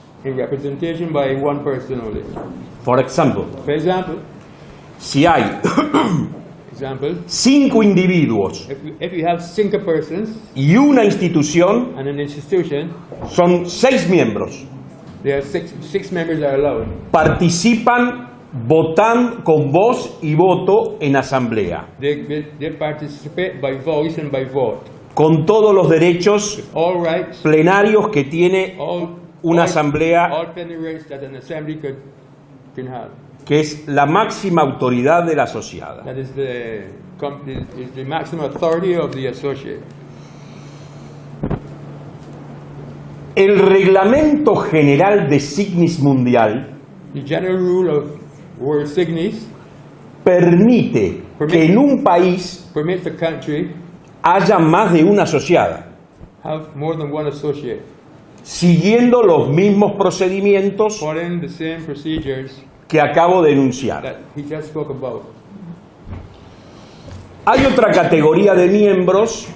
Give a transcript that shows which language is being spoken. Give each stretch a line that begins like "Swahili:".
English: in representation by one person only.
Spanish: Por ejemplo,
English: For example,
Spanish: si hay 5 individuos
English: if you have 5 persons
Spanish: y una institución,
English: and an institution,
Spanish: son 6 miembros.
English: there are six members are allowed.
Spanish: Participan, votan con voz y voto en asamblea,
English: They participate by voice and by vote.
Spanish: con todos los derechos
English: All rights,
Spanish: plenarios que tiene una asamblea,
English: all plenary rights that an assembly can have.
Spanish: que es la máxima autoridad de la asociada.
English: That is the maximum authority of the associate.
Spanish: El Reglamento General de Signis Mundial
English: The general rule of World Signis
Spanish: permite que en un país
English: permits a country
Spanish: haya más de una asociada.
English: have more than one associate.
Spanish: siguiendo los mismos procedimientos
English: following the same procedures
Spanish: que acabo de enunciar.
English: that he just spoke about.
Spanish: Hay otra categoría de miembros